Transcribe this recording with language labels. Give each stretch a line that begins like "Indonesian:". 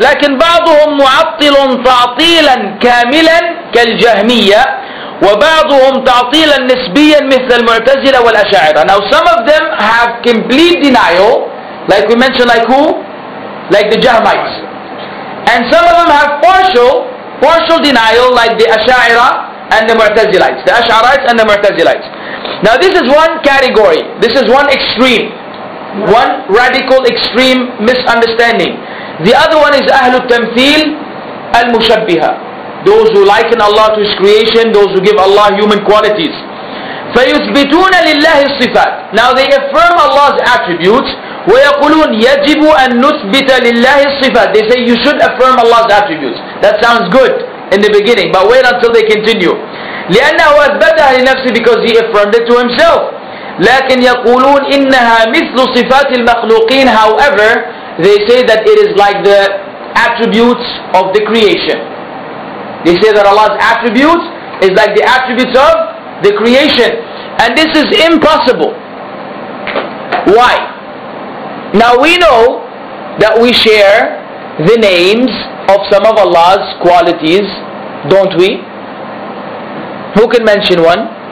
Arabic: لكن بعضهم معطل تعطيلا كاملا كالجهمية وبعضهم تعطيلا نسبيا مثل المعتزلة والأشاعرة.
English: Now some of them have complete denial, like we mentioned, like who? Like the Jahmites. And some of them have partial denial, like the Ash'ira and the Mu'tazilites. The Ash'arites and the Mu'tazilites. Now this is one category. This is one extreme. One radical extreme misunderstanding. The other one is Ahlul Tamthil Al-Mushabbiha. Those who liken Allah to His creation, those who give Allah human qualities.
Arabic: فَيُثْبِتُونَ لِلَّهِ الصِّفَاتِ.
English: Now they affirm Allah's attributes.
Arabic: وَيَقُولُونَ يَجِبُ أَن نُثْبِتَ لِلَّهِ الصِّفَاتِ.
English: They say you should affirm Allah's attributes. That sounds good in the beginning, but wait until they continue.
Arabic: لِأَنَّهُ أَثْبَتَهَا لِنَفْسِهِ,
English: because he affirmed it to himself.
Arabic: لكن يقولون إنها مثل صفات المخلوقين.
English: However, they say that it is like the attributes of the creation. They say that Allah's attributes is like the attributes of the creation. And this is impossible. Why? Now we know that we share the names of some of Allah's qualities, don't we? Who can mention one?